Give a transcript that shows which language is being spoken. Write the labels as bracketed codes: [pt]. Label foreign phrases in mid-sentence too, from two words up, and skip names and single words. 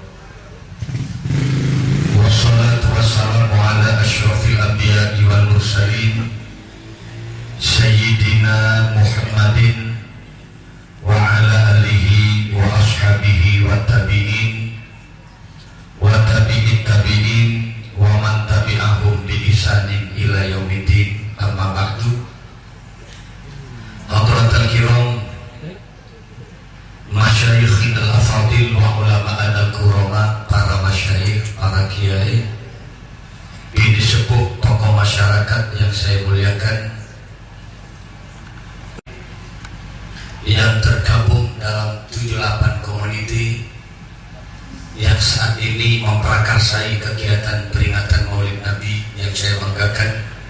[ar] والصلاة والسلام على أشرف الأنبياء والمرسلين سيدنا محمد وعلى آله وأصحابه والتابعين وتابعي التابعين ومن تبعهم بإحسان إلى يوم الدين. أما بعد. حضرة الكرام, مشايخ الأفاضل وعلماء الكرماء, [id] para masyayikh, para kiai, ini sepuh tokoh masyarakat yang saya muliakan, yang tergabung dalam 78 community yang saat ini memprakarsai kegiatan peringatan Maulid Nabi yang saya banggakan.